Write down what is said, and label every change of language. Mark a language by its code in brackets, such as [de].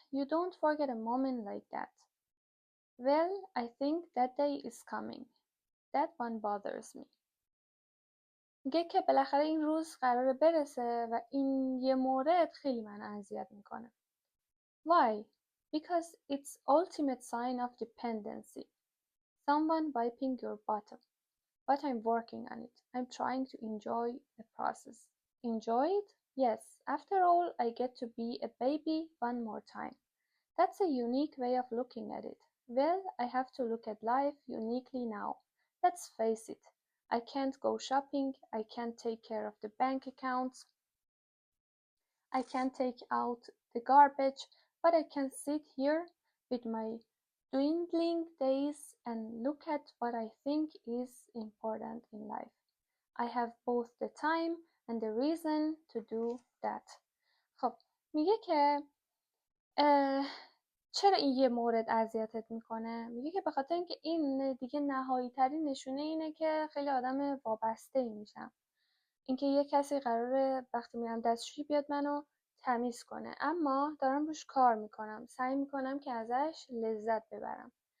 [en] You don't forget a moment like that. Well, I think that day is coming. That one bothers me. [fa] میگه که بالاخره این روز قراره برسه و این یه مورد خیلی من اذیت میکنه. [en] Why? Because it's ultimate sign of dependency. Someone wiping your bottom. But I'm working on it. I'm trying to enjoy the process. Enjoy it? Yes. After all, I get to be a baby one more time. That's a unique way of looking at it. Well, I have to look at life uniquely now. Let's face it. I can't go shopping. I can't take care of the bank accounts. I can't take out the garbage. But I can sit here with my dwindling days and look at what I think is important in life. I have both the time and the reason to do that. [fa] خب میگه که چرا این یه مورد اذیتت میکنه؟ میگه که به خاطر اینکه این دیگه نهایی ترین نشونه اینه که خیلی آدم وابسته ای میشم. اینکه یه کسی قراره وقتی میرم دستشویی بیاد منو تمیز کنه، اما دارم روش کار میکنم، سعی میکنم که ازش لذت ببرم.